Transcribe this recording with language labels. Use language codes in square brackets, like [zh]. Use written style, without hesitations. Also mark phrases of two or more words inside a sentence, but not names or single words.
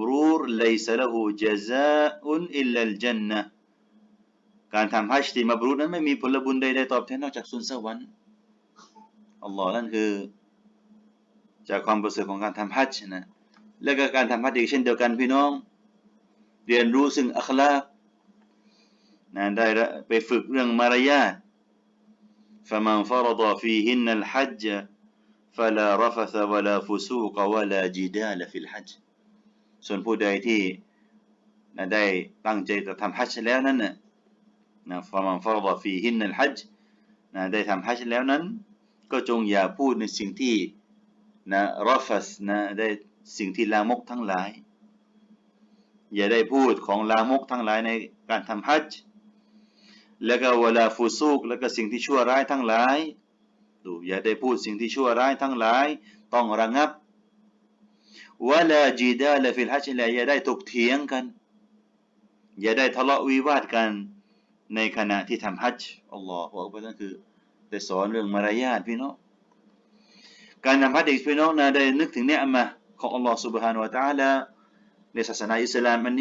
[ar] رور ليس له جزاء إلا الجنة [th] การทำฮัจญ์ที่มับรูรนั้นไม่มีผลบุญใดๆตอบแทนนอกจากสวนสวรรค์อัลลอฮ์นั่นคือจากความประเสริฐของการทำฮัจญ์นะและก็การทำฮัจญ์อีกเช่นเดียวกันพี่น้องเรียนรู้ซึ่งอัคลากนะได้ไปฝึกเรื่องมารยาท [ar] فمن فرض فيهن الحج فلا رفث ولا فسوق ولا جدال في الحج [th] ส่วนผู้ใดที่ได้ตั้งใจจะทำฮัจญ์แล้วนั้นนะ [ar] فمن فرض فيهن الحج [th] ได้ทำฮัจญ์แล้วนั้นก็จงอย่าพูดในสิ่ งที่รอฟัสได้สิ่งที่ลามกทั้งหลายอย่าได้พูดของลามกทั้งหลายในการทำฮัจญ์แล้วก็วะลา ฟุซูกแล้วก็สิ่งที่ชั่วร้ายทั้งหลายดูอย่าได้พูดสิ่งที่ชั่วร้ายทั้งหลายต้องระงับ [ar] ولا جدال في الحج [th] และอย่าได้ถกเถียงกันอย่าได้ทะเลาะวิวาทกันในขณะที่ทำฮัจญ์ [ar] الله أكبر [th] นั่นคือได้สอนเรื่องมารยาทพี่น้องการทำฮัจญ์อีกพี่น้องได้นึกถึงเนือมะห์ของอัลลอฮฺ [ar] سبحانه และ تعالى [th] ในศาสนาอิสลามอัน